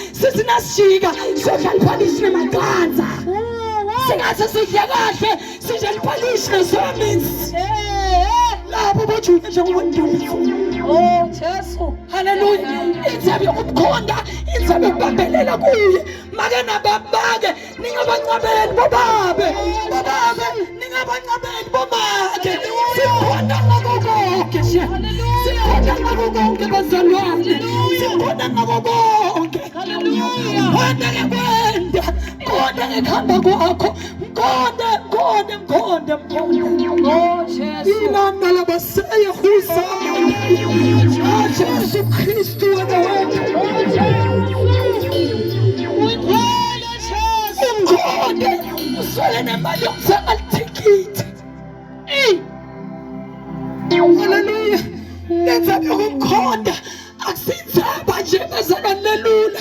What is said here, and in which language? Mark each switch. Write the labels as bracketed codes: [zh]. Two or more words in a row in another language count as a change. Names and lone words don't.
[ss] Sisi nasijika sodla liphanishi nemaganza singathi sidle kahle sije liphalishi nesomizi lapho bojuke njengomuntu. Oh Jesu. Haleluya. Inzabe yokumkhonda, inzabe yokubambelela kuye. Make nababake ningabancabeli bobabe. Bobabe ningabancabeli bomake. Sikhona ngako konke nje. Sikhona ngako konke bazalwane. Sikhona ngako konke. Hallelujah. Konke kwenda, konke ngihamba kwakho. Konke. Oh Jesu. Inana labasaya khusama. Jesu Kristu anawenza. Umkhonde uswele nemali yokuthenga itikiti. Haleluya. Lenza yokumkhonda akusinzaba nje bezalwane lelula.